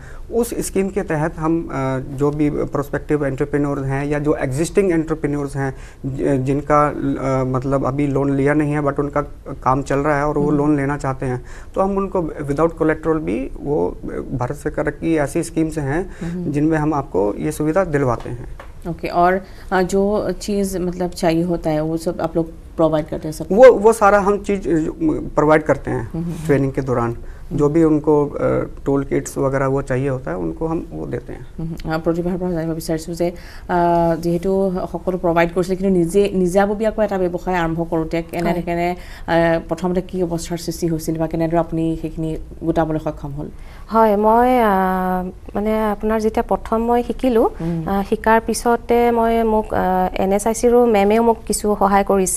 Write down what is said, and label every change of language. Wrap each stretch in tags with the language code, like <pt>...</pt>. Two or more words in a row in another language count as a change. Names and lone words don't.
<hi>उस स्कीम के तहत हम जो भी प्रोस्पेक्टिव एंटरप्रेन्योर्स हैं या जो एग्जिस्टिंग एंटरप्रेन्योर्स हैं जिनका मतलब अभी लोन लिया नहीं है बट उनका काम चल रहा है और वो लोन लेना चाहते हैं, तो हम उनको विदाउट कोलेट्रल भी, वो भारत सरकार की ऐसी स्कीम्स हैं जिनमें हम आपको ये सुविधा दिलवाते हैं। ओके, और जो चीज़ मतलब चाहिए होता है वो सब आप लोग प्रोवाइड करते हैं? सब वो सारा हम चीज़ प्रोवाइड करते हैं ट्रेनिंग के दौरान। जो भी उनको टूल किट्स वगैरह वो चाहिए होता है उनको हम वो देते हैं।</hi> <as>প্ৰতিভাৰ পৰা জানিব বিচাৰিছোঁ যে যিহেতু সকলো প্ৰভাইড কৰিছিলে কিন্তু নিজাববীয়াকৈ এটা ব্যৱসায় আৰম্ভ কৰোঁতে কেনে প্ৰথমতে কি অৱস্থাৰ সৃষ্টি হৈছিল বা কেনেদৰে আপুনি সেইখিনি গোটাবলৈ সক্ষম হ'ল? হয়, মই মানে আপোনাৰ যেতিয়া প্ৰথম মই শিকিলোঁ, শিকাৰ পিছতে মোক NSICৰো মেমেও মোক কিছু সহায় কৰিছে।</as>